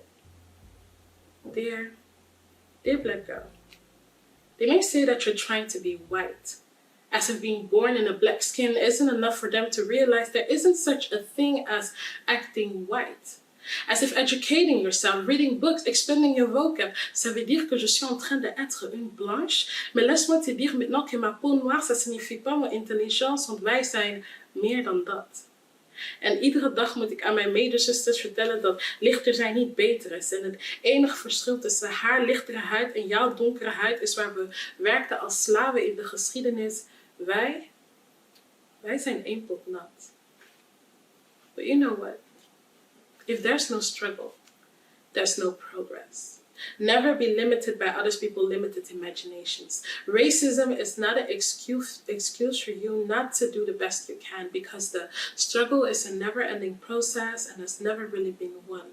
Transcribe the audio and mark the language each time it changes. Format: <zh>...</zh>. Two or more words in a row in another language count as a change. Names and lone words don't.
<en>Dear Black Girl, they may say that you're trying to be white, as if being born in a black skin isn't enough for them to realize there isn't such a thing as acting white. As if educating yourself, reading books, expanding your vocab,</en> <fr>ça veut dire que je suis en train d'être une blanche. Mais laisse-moi te dire maintenant que ma peau noire, ça signifie pas</fr> <nl>mijn intelligence, want wij zijn meer dan dat. En iedere dag moet ik aan mijn medezusters vertellen dat lichter zijn niet beter is. En het enige verschil tussen haar lichtere huid en jouw donkere huid is waar we werkten als slaven in de geschiedenis. Wij zijn één pot nat.</nl> <en>But you know what? If there's no struggle, there's no progress. Never be limited by other people's limited imaginations. Racism is not an excuse for you not to do the best you can, because the struggle is a never-ending process and has never really been won.</en>